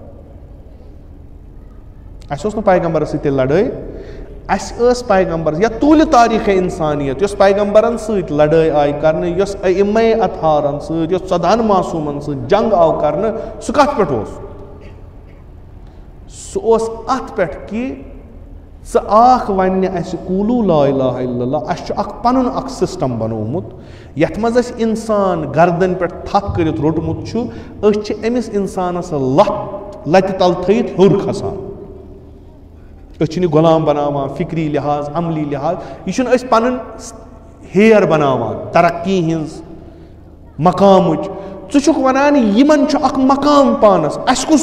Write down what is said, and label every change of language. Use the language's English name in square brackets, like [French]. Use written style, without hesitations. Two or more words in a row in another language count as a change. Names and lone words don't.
[Kashmiri] اسہِ اوس نہٕ پیغمبرس سۭتۍ تیٚلہِ لڑٲے اسہِ ٲس پیغمبرس یا طوٗلہِ تاریٖخے اِنسانیت یۄس پیغمبرن سۭتۍ لڑٲے آیہِ کرنہٕ یۄس ائمے اطہارن سۭتۍ یۄس 14 معصوٗمن سۭتۍ جنگ آو کرنہٕ سُہ کتھ پٮ۪ٹھ اوس سُہ اوس اتھ پٮ۪ٹھ کہِ ژٕ آکھ وننہِ اسہِ [Arabic] قولوا لا الہ الا اللہ [Kashmiri] اسہِ چھُ اکھ پنُن اکھ سسٹم بنومُت یتھ منٛز اسہِ انسان گردن پٮ۪ٹھ تھپھ کٔرِتھ روٚٹمُت چھُ أسۍ چھِ أمِس انسانس لتہِ تل تھٲیِتھ ہیوٚر کھسان أسۍ چھِنہٕ یہِ غلام بناوان فکری لحاظ عملی لحاظ یہِ چھُنہٕ أسۍ پنُن ہیر بناوان ترقی ہٕنٛز مقامٕچ ژٕ چھُکھ ونان یِمن چھُ اکھ مقام پانس اسہِ کُس